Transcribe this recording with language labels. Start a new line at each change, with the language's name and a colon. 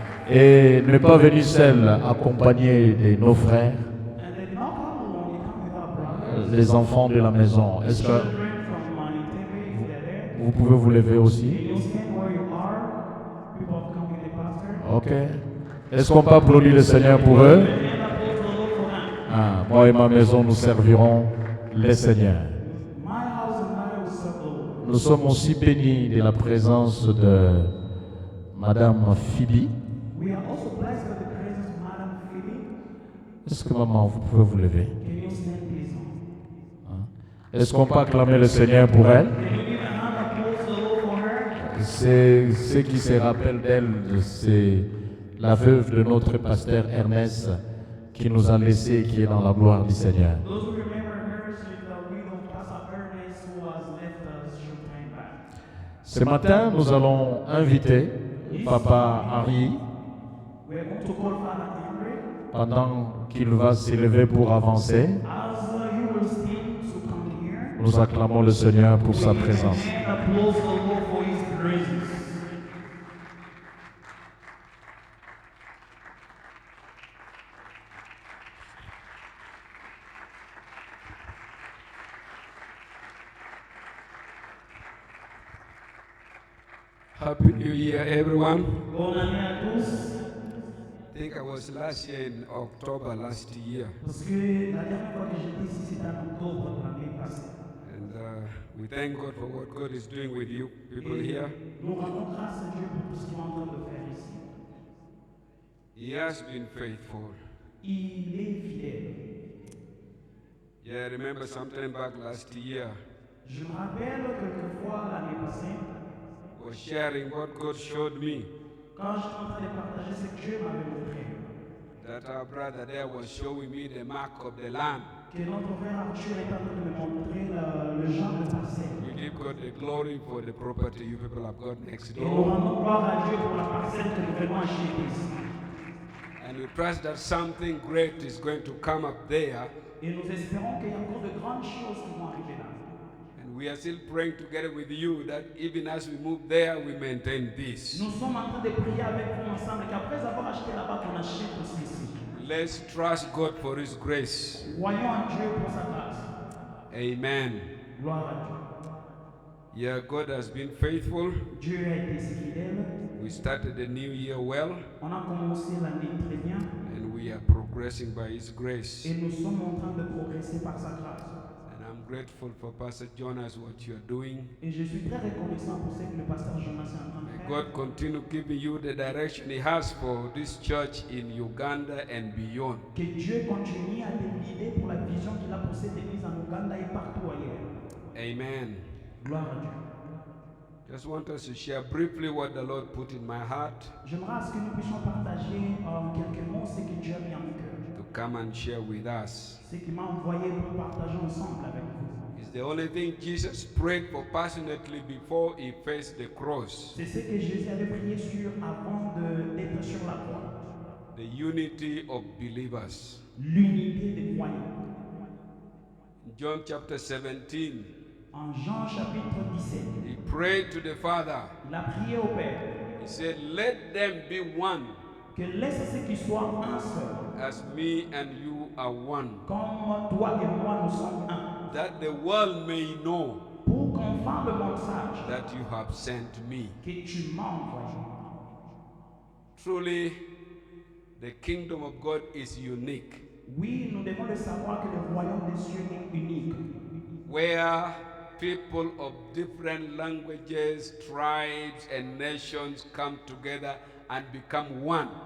French: Et n'est pas venue seule, accompagnée de nos frères,
English: And then not come alone, you come with our brothers,
French: les enfants de la maison. Est-ce que
English: children from Manitebe, if they're there.
French: vous pouvez vous lever aussi?
English: And you'll stand where you are. People have come with the pastor. Ok.
French: Est-ce qu'on peut applaudir le Seigneur pour eux?
English: And applause the Lord for them.
French: Ah, moi et ma maison, nous servirons le Seigneur.
English: My house and I will serve the Lord.
French: Nous sommes aussi bénis de la présence de Madame Phoebe.
English: We are also blessed by the presence of Madame Phoebe.
French: Est-ce que maman, vous pouvez vous lever?
English: Can you stand, please?
French: Est-ce qu'on peut acclamer le Seigneur pour elle?
English: Can you give a hand applause the Lord for her?
French: C'est ce qui se rappelle d'elle, c'est la veuve de notre pasteur Ernest qui nous a laissés et qui est dans la gloire du Seigneur.
English: Those who remember her, she's the widow of Pastor Ernest who has left us short time back.
French: Ce matin, nous allons inviter Papa Henri
English: We're going to call Father Henry
French: pendant qu'il va s'élever pour avancer.
English: as he will stand to come here.
French: Nous acclamons le Seigneur pour sa présence.
English: And applause the Lord for his presence. Happy New Year, everyone.
French: Bonne année à tous.
English: I think I was last year in October last year,
French: Parce que la dernière fois que j'étais ici, c'était en octobre de l'année passée.
English: and we thank God for what God is doing with you people
French: Et
English: here.
French: nous rendons grâce à Dieu pour tout ce qu'il est en train de faire ici.
English: He has been faithful.
French: Il est fidèle.
English: Yeah, I remember sometime back last year,
French: Je me rappelle quelquefois l'année passée,
English: I was sharing what God showed me,
French: quand j'étais en train de partager ce que Dieu m'avait montré,
English: that our brother there was showing me the mark of the land.
French: que notre frère Arthur est en train de me montrer le genre de parcelle.
English: We give God the glory for the property you people have got next
French: Et nous
English: door.
French: rendons gloire à Dieu pour la parcelle que nous venons acheter ici.
English: And we trust that something great is going to come up there.
French: Et nous espérons qu'il y a encore de grandes choses qui vont arriver là.
English: And we are still praying together with you that even as we move there, we maintain this.
French: Nous sommes en train de prier avec vous ensemble qu'après avoir acheté là-bas, qu'on achète aussi ici.
English: Let's trust God for His grace.
French: Voyons en Dieu pour sa grâce.
English: Amen.
French: Gloire à Dieu.
English: Yeah, God has been faithful.
French: Dieu a été si fidèle.
English: We started the new year well,
French: On a commencé l'année très bien
English: and we are progressing by His grace.
French: et nous sommes en train de progresser par sa grâce.
English: And I'm grateful for Pastor Jonas, what you're doing.
French: Et je suis très reconnaissant pour ce que le pasteur Jonas est en train de
English: May
French: faire.
English: God continue giving you the direction He has for this church in Uganda and beyond.
French: Que Dieu continue à te guider pour la vision qu'il a pour cette église en Ouganda et partout ailleurs.
English: Amen.
French: Gloire à Dieu.
English: Just want us to share briefly what the Lord put in my heart
French: J'aimerais à ce que nous puissions partager en quelques mots ce que Dieu a mis en cœur.
English: to come and share with us.
French: Ce qu'il m'a envoyé pour partager ensemble avec vous.
English: It's the only thing Jesus prayed for passionately before He faced the cross.
French: C'est ce que Jésus avait prié sur avant d'être sur la croix.
English: The unity of believers.
French: L'unité des croyants.
English: In John chapter 17,
French: En Jean chapitre 17,
English: He prayed to the Father.
French: il a prié au Père
English: He said, let them be one
French: que laisse ce qui soit un seul,
English: as me and you are one,
French: comme toi et moi nous sommes un,
English: that the world may know
French: pour qu'enfin le monde sache
English: that you have sent me.
French: que tu m'as envoyé.
English: Truly, the kingdom of God is unique,
French: Oui, nous devons le savoir que le royaume des cieux est unique,
English: where people of different languages, tribes, and nations come together and become one.